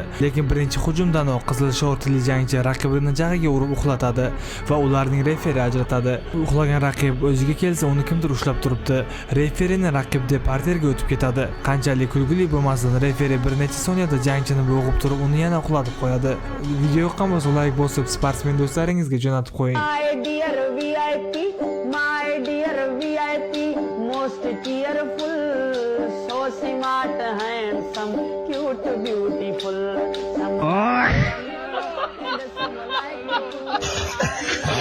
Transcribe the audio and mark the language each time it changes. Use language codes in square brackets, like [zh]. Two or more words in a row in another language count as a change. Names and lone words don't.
[uz] Lekin birinchi hujumdanoq qizil shortli jangchi raqibini jag'iga urib uxlatadi va ularning referi ajratadi. Uxlagan raqib o'ziga kelsa, uni kimdir ushlab turibdi. Referini raqib deb parterga o'tib ketadi. Qanchalik kulgili bo'lmasin, referi bir necha soniyada jangchini bo'g'ib turib, uni yana uxlatib qo'yadi. Video yoqqan bo'lsa, like bosib, sportsmen do'stlaringizga jo'natib qo'ying. [en] My dear VIP, most cheerful, so smart, handsome, cute, beautiful. Some